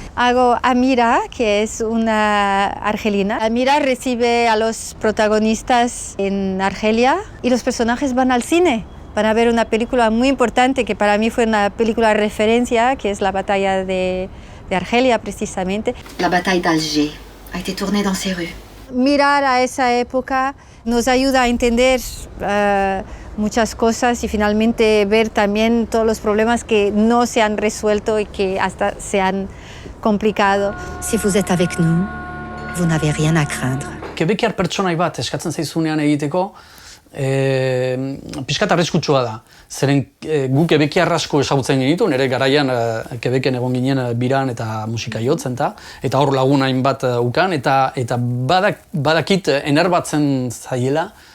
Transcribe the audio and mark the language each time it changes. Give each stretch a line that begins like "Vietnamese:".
Spanish: Hago Amira, que es una argelina. Amira recibe a los protagonistas en Argelia y los personajes van al cine. Van a ver una película muy importante que para mí fue una película de referencia, que es la batalla de Argelia, precisamente.
French: La bataille d'Alger a été tournée dans ces rues.
Spanish: Mirar a esa época nos ayuda a entender muchas cosas y finalmente ver también todos los problemas que no se han resuelto y que hasta se han complicado.
French: Si vous êtes avec nous, vous n'avez rien à craindre.
Basque: Quebekiar pertsonai bat eskatzen zaizunean egiteko, pixkat arriskutsua da. Zeren gu Quebekiar asko ezagutzen genitu, nire garaian Quebeken egon ginen biran eta musika jotzen eta hor lagun hainbat ukan, eta badakit enerbatzen zaiela